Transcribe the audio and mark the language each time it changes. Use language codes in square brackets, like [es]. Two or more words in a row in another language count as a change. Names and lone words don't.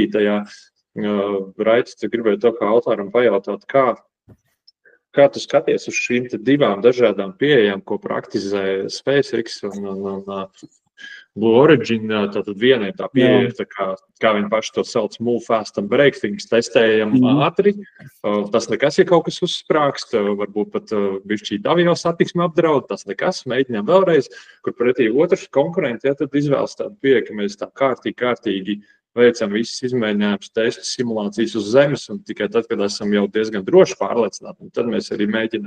[lv] Raits, tu gribēji to kā autoram pajautāt, kā tu skaties uz šīm divām dažādām pieejām, ko praktizē SpaceX un Blue Origin. Tātad viena ir tā pieeja, kā viņi paši to sauc, [en] move fast and break things, [lv] testējam ātri. Tas nekas, ja kaut kas uzsprākst, varbūt pat bišķīt avio satiksmi apdraud, tas nekas, mēģinām vēlreiz, kur pretī otrs konkurenti, tad izvēlas tādu pieeja, ka mēs tā kārtīgi veicam visas izmēģinājumus, testus, simulācijas uz Zemes, un tikai tad, kad esam jau diezgan droši pārliecināti, tad mēs arī mēģinam.